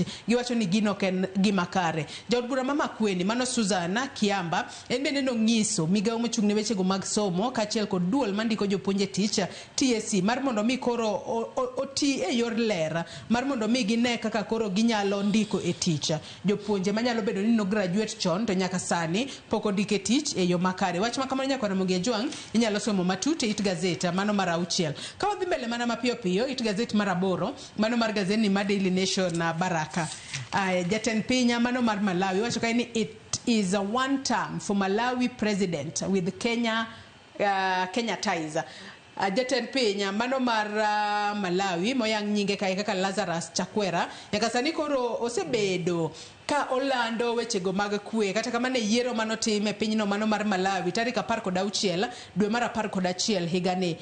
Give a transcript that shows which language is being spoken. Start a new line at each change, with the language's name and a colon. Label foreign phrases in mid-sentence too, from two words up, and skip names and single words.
Luo (Kenya and Tanzania): Giwacho ni gino ok en gima kare. Jaod bura mama kweni mano Suzana Kiamba en bende nong'iso migawo mochung' ne weche go mag somo kaachiel kod duol mandiko jopuonj e tich TSC mar mondo mi koro oti e yor ler mar mondo mi gine kaka koro ginyalo ndiko e tich jopuonje manyalo bedo ni no graduate chon to nyaka sani pok ondike tich e yo makare. Wach ma kamano nyaka Ramogi Jwang inyalo somo matut e It Gazette mano mar 6. Ka wadhi mbele mana mapiyo piyo It Gazette mar 8 mano mar gazeti ma Daily Nation na Baraka. Jatend piny mano mar Malawi wacho ka ni
English: it is a one term for Malawi president with Kenya ties.
Luo (Kenya and Tanzania): Jatend piny mano mar Malawi moyang nyinge kae kaka Lazarus Chakwera nyaka sani koro osebedo ka olando weche go mag kwe kata kamane yiero manotim e pinyno mano mar Malawi tarik 16 dwe mar 11 higani.